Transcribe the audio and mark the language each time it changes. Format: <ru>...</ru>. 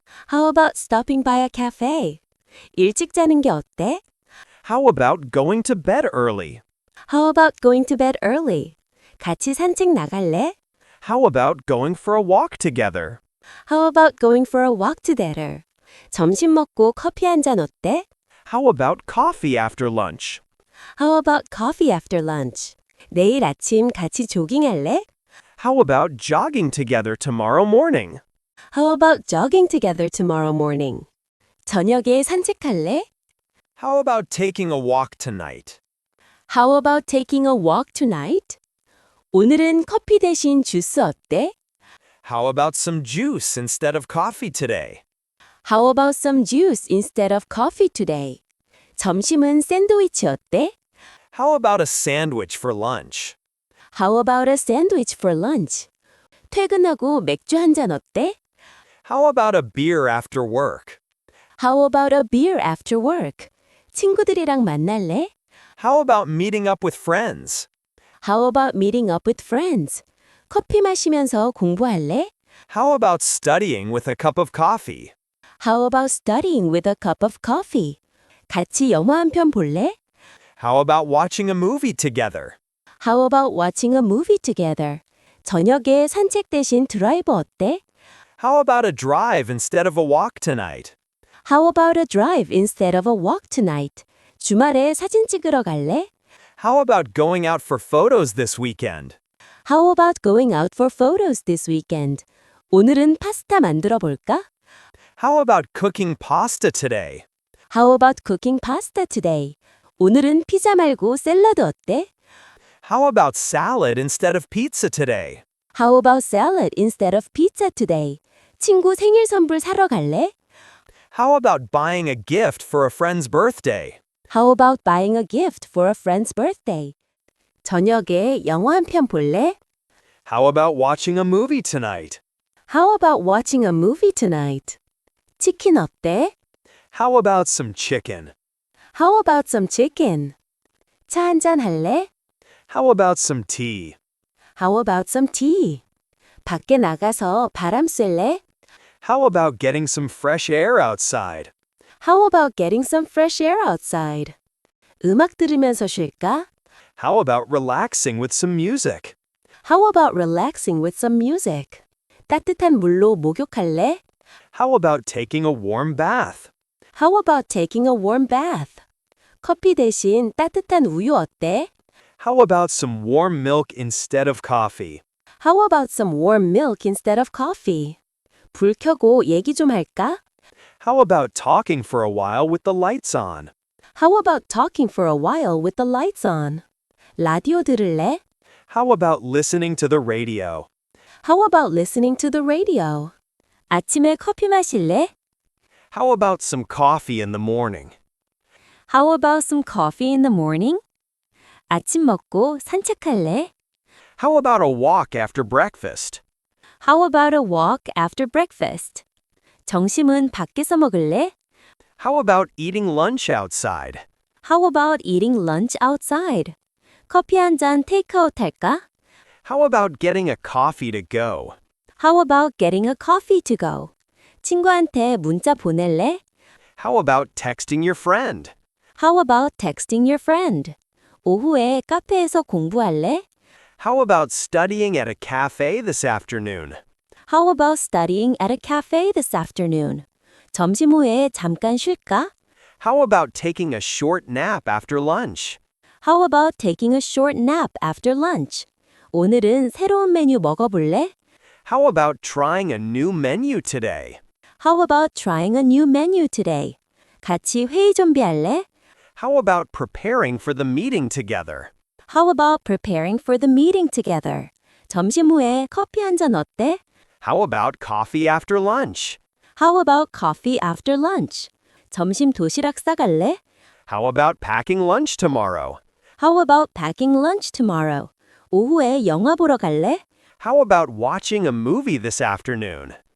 <en>How about stopping by a cafe?</en> <ko>일찍 자는 게 어때?</ko> <en>How about going to bed early? How about going to bed early?</en> <ko>같이 산책 나갈래?</ko> <en>How about going for a walk together? How about going for a walk together?</en> <ko>점심 먹고 커피 한 잔 어때?</ko> <en>How about coffee after lunch? How about coffee after lunch?</en> <ko>내일 아침 같이 조깅할래?</ko> <en>How about jogging together tomorrow morning? How about jogging together tomorrow morning?</en> <ko>저녁에 산책할래?</ko> <en>How about taking a walk tonight? How about taking a walk tonight?</en> <ko>오늘은 커피 대신 주스 어때?</ko> <en>How about some juice instead of coffee today? How about some juice instead of coffee today?</en> <ko>점심은 샌드위치 어때?</ko> <en>How about a sandwich for lunch? How about a sandwich for lunch?</en> <ko>퇴근하고 맥주 한 잔 어때?</ko> <en>How about a beer after work? How about a beer after work?</en> <ko>친구들이랑 만날래?</ko> <en>How about meeting up with friends? How about meeting up with friends?</en> <ko>커피 마시면서 공부할래?</ko> <en>How about studying with a cup of coffee? How about studying with a cup of coffee?</en> <ko>같이 영화 한 편 볼래?</ko> <en>How about watching a movie together? How about watching a movie together?</en> <ko>저녁에 산책 대신 드라이브 어때?</ko> <en>How about a drive instead of a walk tonight? How about a drive instead of a walk tonight?</en> <ko>주말에 사진 찍으러 갈래?</ko> <en>How about going out for photos this weekend? How about going out for photos this weekend?</en> <ko>오늘은 파스타 만들어 볼까?</ko> <en>How about cooking pasta today? How about cooking pasta today?</en> <ko>오늘은 피자 말고 샐러드 어때?</ko> <en>How about salad instead of pizza today? How about salad instead of pizza today?</en> <ko>친구 생일 선물 사러 갈래?</ko> <en>How about buying a gift for a friend's birthday? How about buying a gift for a friend's birthday?</en> <ko>저녁에 영화 한 편 볼래?</ko> <en>How about watching a movie tonight? How about watching a movie tonight?</en> <ko>치킨 어때?</ko> <en>How about some chicken? How about some chicken?</en> <ko>차 한잔 할래?</ko> <en>How about some tea? How about some tea?</en> <ko>밖에 나가서 바람 쐴래?</ko> <en>How about getting some fresh air outside? How about getting some fresh air outside?</en> <ko>음악 들으면서 쉴까?</ko> <en>How about relaxing with some music? How about relaxing with some music?</en> <ko>따뜻한 물로 목욕할래?</ko> <en>How about taking a warm bath? How about taking a warm bath?</en> <ko>커피 대신 따뜻한 우유 어때?</ko> <en>How about some warm milk instead of coffee? How about some warm milk instead of coffee?</en> <ko>불 켜고 얘기 좀 할까?</ko> <en>How about talking for a while with the lights on? How about talking for a while with the lights on?</en> <ko>라디오 들을래?</ko> <en>How about listening to the radio? How about listening to the radio?</en> <ko>아침에 커피 마실래?</ko> <en>How about some coffee in the morning? How about some coffee in the morning?</en> <ko>아침 먹고 산책할래?</ko> <en>How about a walk after breakfast? How about a walk after breakfast?</en> <ko>점심은 밖에서 먹을래?</ko> <en>How about eating lunch outside? How about eating lunch outside?</en> <ko>커피 한 잔 테이크아웃 할까?</ko> <en>How about getting a coffee to go? How about getting a coffee to go?</en> <ko>친구한테 문자 보낼래?</ko> <en>How about texting your friend? How about texting your friend?</en> <ko>오후에 카페에서 공부할래?</ko> <en>How about studying at a cafe this afternoon? How about studying at a cafe this afternoon?</en> <ko>점심 후에 잠깐 쉴까?</ko> <en>How about taking a short nap after lunch? How about taking a short nap after lunch?</en> <ko>오늘은 새로운 메뉴 먹어볼래?</ko> <en>How about trying a new menu today? How about trying a new menu today?</en> <ko>같이 회의 준비할래?</ko> <en>How about preparing for the meeting together? How about preparing for the meeting together?</en> <ko>점심 후에 커피 한 잔 어때?</ko> <en>How about coffee after lunch? How about coffee after lunch?</en> <ko>점심 도시락 싸갈래?</ko> <en>How about packing lunch tomorrow? How about packing lunch tomorrow?</en> <ko>오후에 영화 보러 갈래?</ko> <en>How about watching a movie this afternoon?</en>